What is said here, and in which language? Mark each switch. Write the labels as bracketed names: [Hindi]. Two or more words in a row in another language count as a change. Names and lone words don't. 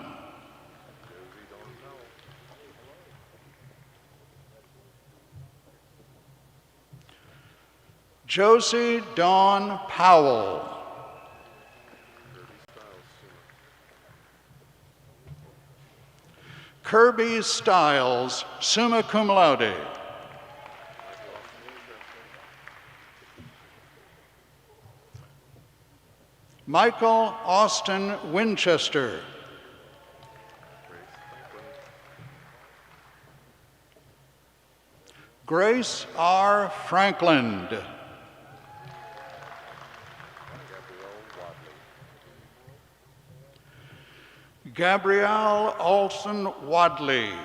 [English] Josie Dawn Powell. Kirby Stiles, [Latin] summa cum laude. [English] Michael Austin Winchester. Grace R. Franklin. Gabrielle Olson Wadley.